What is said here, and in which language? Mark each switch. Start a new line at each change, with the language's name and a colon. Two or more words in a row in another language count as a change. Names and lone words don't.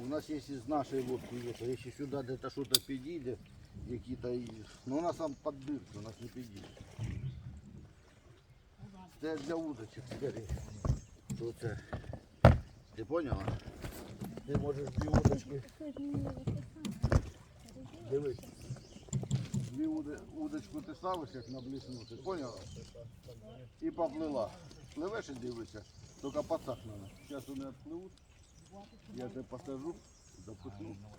Russian: У нас есть из нашей лодки, если сюда где-то что-то подъедет, какие-то, но у нас там под дырки, у нас не подъедет. Это для удочек скорее. Тут, ты поняла? Ты можешь две удочки. Дивись.
Ukrainian: Дві удочку ти ставиш, як на блесну, ти поняла? І поплила. Пливеш і дивишся, тільки пацак надо. Зараз вони відпливуть, я тебе посажу, запихну.